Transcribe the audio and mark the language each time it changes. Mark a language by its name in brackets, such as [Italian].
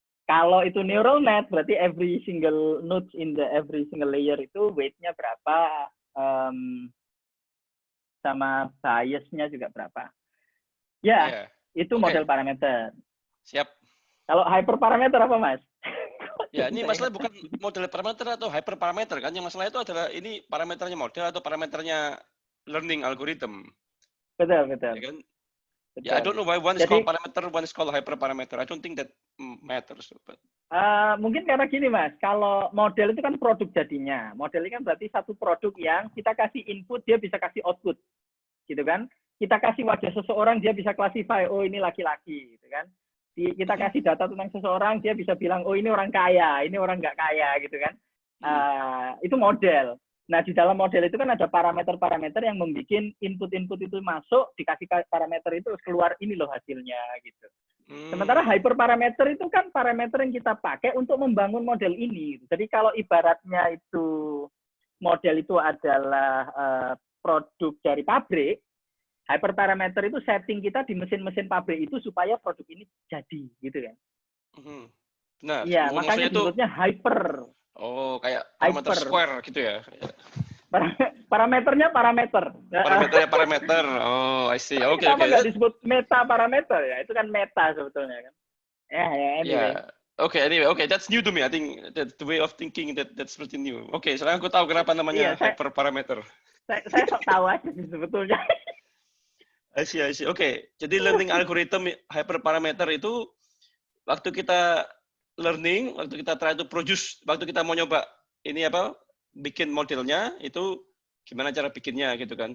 [Indonesian] Kalau itu neural net berarti [English] every single nodes in the every single layer [Indonesian] itu weight-nya berapa, sama bias-nya juga berapa. Ya, itu model parameter. Siap. Kalau hyperparameter apa, Mas? Ya, ini masalah bukan model parameter atau hyperparameter kan. Yang masalah itu adalah ini parameternya model atau parameternya learning algorithm. Betul. Ya kan? [English] Yeah, I don't know why one is called parameter, one is called hyperparameter. I don't think that matters. But... [Indonesian] mungkin karena gini, Mas. Kalau model itu kan produk jadinya. Model ini kan berarti satu produk yang kita kasih input, dia bisa kasih output. Gitu kan? Kita kasih wajah seseorang, dia bisa classify, oh ini laki-laki. Gitu kan? Kita kasih data tentang seseorang, dia bisa bilang, oh ini orang kaya, ini orang nggak kaya. Gitu kan? Itu model. Nah, di dalam model itu kan ada parameter-parameter yang membuat input-input itu masuk, dikasih parameter itu keluar ini loh hasilnya gitu. Sementara hyperparameter itu kan parameter yang kita pakai untuk membangun model ini. Jadi kalau ibaratnya itu model itu adalah produk dari pabrik, hyperparameter itu setting kita di mesin-mesin pabrik itu supaya produk ini jadi gitu kan. Nah, iya, makanya disebutnya hyper. Oh, kayak parameter square gitu ya? Parameternya parameter. Parameternya parameter. [English] Oh, I see. [Indonesian] Oke. Kenapa nggak disebut meta parameter ya? Itu kan meta sebetulnya kan. [English] Anyway. Anyway, that's new to me. I think that the way of thinking that's pretty new. [Indonesian] Oke, sekarang aku tahu kenapa namanya hyperparameter. Saya sok tahu aja sih sebetulnya. I see. Oke, jadi learning algorithm hyperparameter itu waktu kita learning, waktu kita [English] try to produce, [Indonesian] waktu kita mau nyoba ini apa, bikin modelnya itu gimana cara bikinnya gitu kan.